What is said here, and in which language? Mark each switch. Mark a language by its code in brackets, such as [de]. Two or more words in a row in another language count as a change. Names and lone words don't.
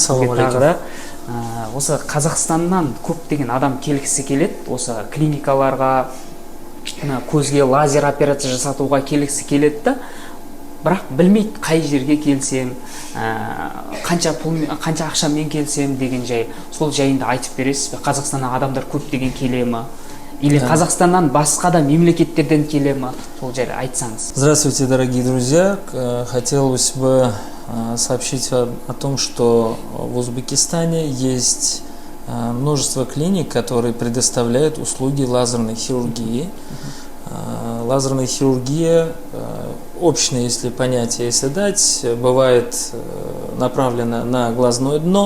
[kk] Осы Қазақстаннан көптеген адам келгісі келеді, осы клиникаларға көзге лазер операция жасатуға келгісі келеді да, бірақ білмейді қай жерге келсем, қанша ақшамен келсем деген жай. Сол жайында айтып бересіз бе? Қазақстаннан адамдар көптеген келе ме? Или Казахстаннан басқа да мемлекеттерден келе ме? Сол жайлы айтсаңыз. [ru] Здравствуйте, дорогие друзья. Хотелось бы сообщить о том, что в Узбекистане есть множество клиник, которые предоставляют услуги лазерной хирургии. Лазерная хирургия, общее, если понятие, если дать, бывает направлена на глазное дно.